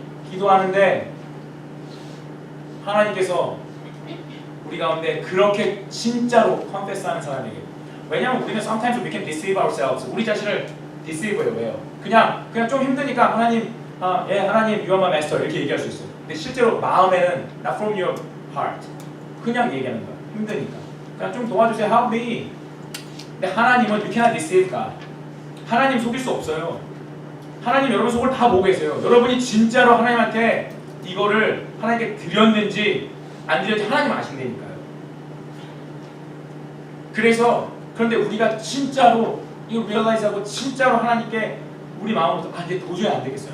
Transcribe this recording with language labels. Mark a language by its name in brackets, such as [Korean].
[Korean] 기도하는데 하나님께서 우리 가운데 그렇게 진짜로 confess하는 사람에게 왜냐면 우리는 [English] sometimes we can deceive ourselves. [Korean] 우리 자신을 deceive해요. 왜요? 그냥 좀 힘드니까 하나님 하나님 [English] you are my master [Korean] 이렇게 얘기할 수 있어요. 근데 실제로 마음에는 [English] not from your heart [Korean] 그냥 얘기하는 거야. 힘드니까 그냥 좀 도와주세요. [English] help me. [Korean] 근데 하나님은 [English] you cannot deceive God. [Korean] 하나님 속일 수 없어요. 하나님 여러분 속을 다 보고 계세요. 여러분이 진짜로 하나님한테 이거를 하나님께 드렸는지 안 드렸는지 하나님 아신다니까요. 그런데 우리가 진짜로 이거 realize하고 진짜로 하나님께 우리 마음부터 이제 도저히 안 되겠어요.